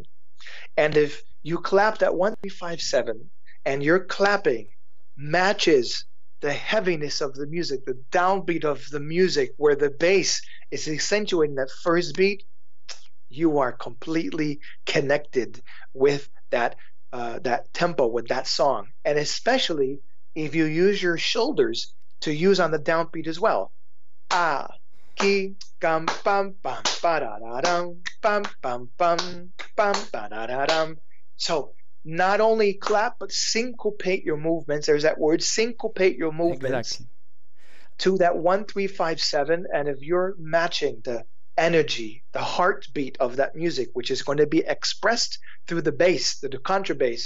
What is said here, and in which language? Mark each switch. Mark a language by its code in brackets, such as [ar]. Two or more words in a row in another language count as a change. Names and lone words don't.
[en] And if you clap that 1-3-5-7 and your clapping matches the heaviness of the music, the downbeat of the music, where the bass is accentuating that first beat, you are completely connected with that tempo, with that song. And especially if you use your shoulders to use on the downbeat as well. Ah, ki, gam, bam, bam, ba da da dum, bam, bam, bam, bam, ba da da dum. So not only clap, but syncopate your movements. There's that word, syncopate your movements to that 1-3-5-7. And if you're matching the energy, the heartbeat of that music, which is going to be expressed through the bass, the contrabass,